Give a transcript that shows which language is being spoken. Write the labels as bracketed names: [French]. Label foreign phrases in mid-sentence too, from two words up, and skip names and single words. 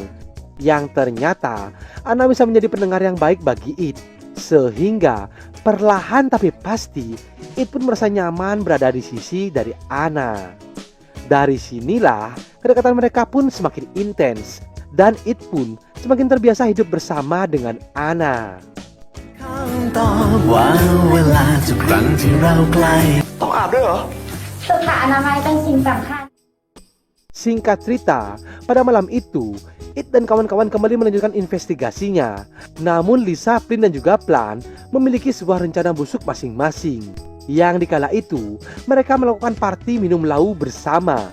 [Indonesian] Yang ternyata Anna bisa menjadi pendengar yang baik bagi It. Sehingga perlahan tapi pasti It pun merasa nyaman berada di sisi dari Anna. Dari sinilah kedekatan mereka pun semakin intens. Dan It pun semakin terbiasa hidup bersama dengan Anna. [Thai] Tao aapด้วยเหรอ สุขอนามัยเป็นสิ่งสำคัญ [Indonesian] Singkat cerita, pada malam itu, It dan kawan-kawan kembali melanjutkan investigasinya. Namun Lisa, Flynn dan juga Plan memiliki sebuah rencana busuk masing-masing. Yang dikala itu, mereka melakukan party minum lau bersama.